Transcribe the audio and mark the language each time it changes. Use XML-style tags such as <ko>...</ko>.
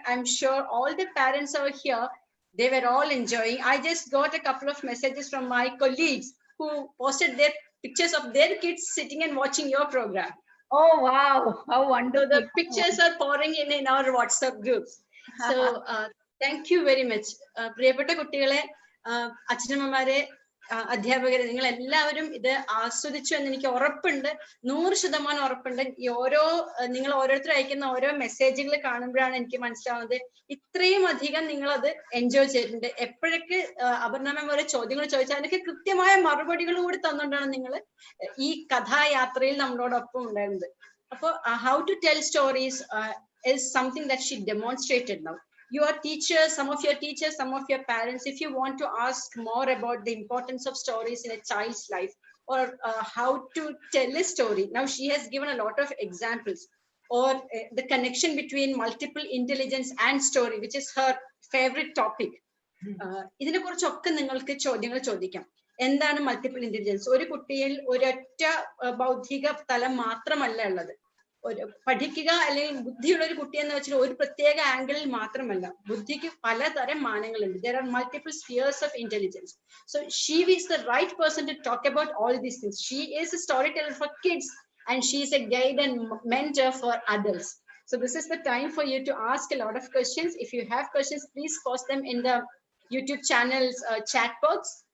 <en>I'm sure all the parents are here. They were all enjoying. I just got a couple of messages from my colleagues who posted their pictures of their kids sitting and watching your program. Oh, wow. How wonderful. So the pictures are pouring in our WhatsApp groups. So thank you very much.</en> <ml>പ്രിയപ്പെട്ട കുട്ടികളെ, അച്ഛനമ്മമാരെ, അധ്യാപകരെ, നിങ്ങൾ എല്ലാവരും ഇത് ആസ്വദിച്ചു എന്ന് എനിക്ക് ഉറപ്പുണ്ട്, 100% ഉറപ്പുണ്ട്. ഈ നിങ്ങൾ ഓരോരുത്തർ അയക്കുന്ന ഓരോ മെസ്സേജുകൾ കാണുമ്പോഴാണ് എനിക്ക് മനസ്സിലാവുന്നത് ഇത്രയും അധികം നിങ്ങൾ അത് എൻജോയ് ചെയ്തിട്ടുണ്ട്. എപ്പോഴൊക്കെ അപർണ മാം ഓരോ ചോദ്യങ്ങൾ ചോദിച്ചാൽ അതിനൊക്കെ കൃത്യമായ മറുപടികൾ കൂടി തന്നുകൊണ്ടാണ് നിങ്ങൾ ഈ കഥായാത്രയിൽ നമ്മളോടൊപ്പം ഉണ്ടായിരുന്നത്.</ml> <en>അപ്പോൾ how to tell stories is something that she demonstrated now. Your teachers, some of your teachers, some of your parents, if you want to ask more about the importance of stories in a child's life or how to tell a story, now she has given a lot of examples, or the connection between multiple intelligence and story, which is her favorite topic.</en> <ml>ഇതിനെ കുറിച്ചൊക്കെ നിങ്ങൾക്ക് ചോദ്യങ്ങൾ ചോദിക്കാം. എന്താണ് multiple intelligence? ഒരു കുട്ടിയിൽ ഒരൊറ്റ ബൗദ്ധിക തലം മാത്രമല്ല ഉള്ളത്. പഠിക്കുക അല്ലെങ്കിൽ ബുദ്ധിയുള്ള ഒരു കുട്ടി എന്ന് വെച്ചാൽ ഒരു പ്രത്യേക ആംഗിളിൽ മാത്രമല്ല, ബുദ്ധിക്ക് പലതരം മാനങ്ങളുണ്ട്.</ml> <en>There are multiple spheres of intelligence. So she is the right person to talk about all these things. She is a storyteller for kids and she is a guide and mentor for adults. So this is the time for you to ask a lot of questions. If you have questions, please post them in the YouTube channel's chat box.</en>